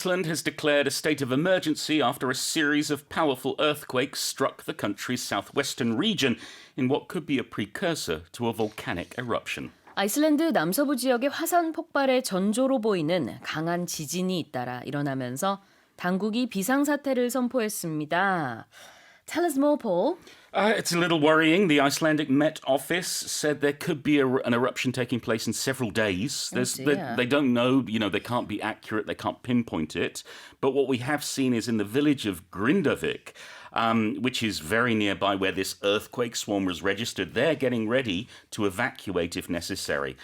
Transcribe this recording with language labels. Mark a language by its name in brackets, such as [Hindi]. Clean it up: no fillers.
[English] Iceland has declared a state of emergency after a series of powerful earthquakes struck the country's southwestern region in what could be a precursor to a volcanic eruption. [Korean] 아이슬란드 남서부 지역의 화산 폭발의 전조로 보이는 강한 지진이 잇따라 일어나면서 당국이 비상사태를 선포했습니다. [English] Tell us more, Paul. It's a little worrying. The Icelandic Met Office said there could be an eruption taking place in several days. They don't know, they can't be accurate, they can't pinpoint it. But what we have seen is in the village of Grindavik, which is very nearby where this earthquake swarm was registered, they're getting ready to evacuate if necessary.